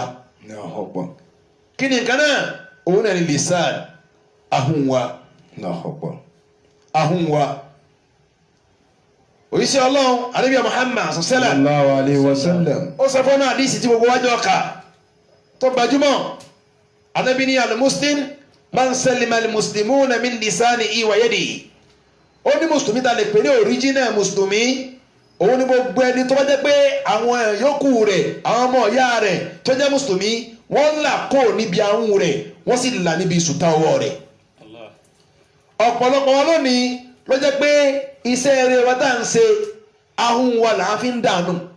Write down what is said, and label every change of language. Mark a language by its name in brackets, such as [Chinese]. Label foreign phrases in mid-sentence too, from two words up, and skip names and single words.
[Yoruba] kí ni nǹkan náà òun náà ni lisan ahun wa ahun wa òyìṣẹ́ ọlọ́run ànábì Muhammad sọ̀sẹ́lẹ̀ [Arabic] صلى الله عليه وسلم. [Yoruba] ó sọ fún náà àdìsí tí gbogbo wájú ọkà tó gbajúmọ̀ ànábì ní [Arabic] المسلم من سلم المسلمون من لسانه ويده. [Yoruba] Ó ní mùsùlùmí ta lè pè ní original mùsùlùmí òun ni gbogbo ẹni tó bá jẹ́ pé àwọn yòókù rẹ̀ àwọn ọmọ ìyá rẹ̀ tó jẹ́ mùsùlùmí wọ́n là kó níbi ahọ́n rẹ̀ wọ́n sì là níbi ìsùtá ọwọ́ rẹ̀. Ọ̀pọ̀lọpọ̀ wọn lónìí ló jẹ́ pé iṣẹ́ eré wa tá à ń ṣe ahọ́n wa là á fi ń dànù.